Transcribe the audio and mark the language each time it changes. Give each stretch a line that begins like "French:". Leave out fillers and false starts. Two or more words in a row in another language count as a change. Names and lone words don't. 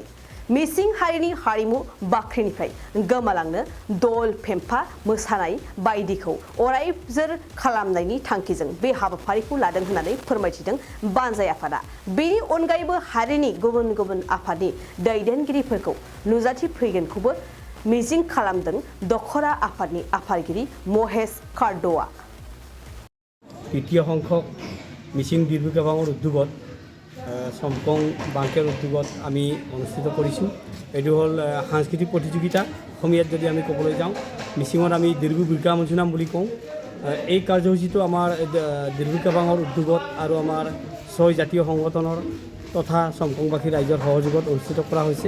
Bodo: मिसिं हारिनि हारिमु बाख्रिनिफ्राय गोमालांनो दल फेम्फा मोसानाय बायदिखौ अरायजोर खालामनायनि थांखिजों बे हाबाफारिखौ लादों होननानै फोरमायथिदों बानजाय आफादा। बेनि अनगायैबो हारिनि गुबुन गुबुन आफादनि दैदेनगिरिफोरखौ नुजाथिफैगोनखौबो मिजिं खालामदों दखरा आफादनि आफादगिरि महेश कार्डोआ।
Assamese: তৃতীয় সংখ্যক মিচিং দিৰবি কেবাঙৰ উদ্যোগত সমকং বাংকেৰ উদ্যোগত আমি অনুষ্ঠিত কৰিছোঁ। এইটো হ'ল সাংস্কৃতিক প্ৰতিযোগিতা। অসমীয়াত যদি আমি ক'বলৈ যাওঁ মিচিঙত আমি দিৰবি বিৰকা মঞ্চনাম বুলি কওঁ। এই কাৰ্যসূচীটো আমাৰ দিৰবি কেবাঙৰ উদ্যোগত আৰু আমাৰ 6 জাতীয় সংগঠনৰ তথা সমকংবাসী ৰাইজৰ সহযোগত অনুষ্ঠিত কৰা হৈছে।